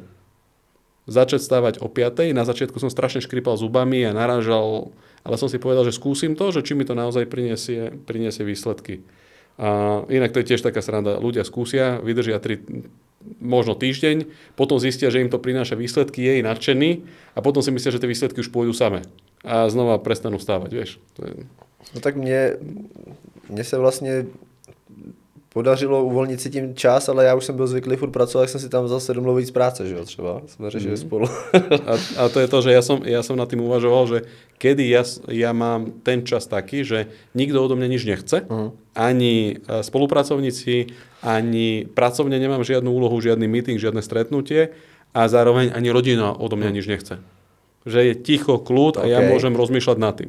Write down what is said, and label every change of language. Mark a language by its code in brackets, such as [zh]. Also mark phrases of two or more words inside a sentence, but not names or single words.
[sk] Začať stávať o 5, na začiatku som strašne škripal zubami a narážal, ale som si povedal, že skúsim to, že či mi to naozaj priniesie výsledky. A inak to je tiež taká sranda, ľudia skúsia, vydržia možno týždeň, potom zistia, že im to prináša výsledky, je nadšený a potom si myslia, že tie výsledky už pôjdu same. A znova prestanú stávať, vieš. [cs] No tak mně se vlastně podařilo uvolnit si tím čas, ale já už jsem byl zvyklý furt pracovat, tak jsem si tam vzal 7 víc práce, že jo, třeba. Jsme řešili spolu. [sk] A to je to, že ja som nad tým uvažoval, že kedy ja mám ten čas taký, že nikto odo mňa nič nechce, ani spolupracovníci, ani pracovne nemám žiadnu úlohu, žiadny meeting, žiadne stretnutie a zároveň ani rodina odo mňa nič nechce. Že je ticho, kľud a ja môžem rozmýšľať nad tým.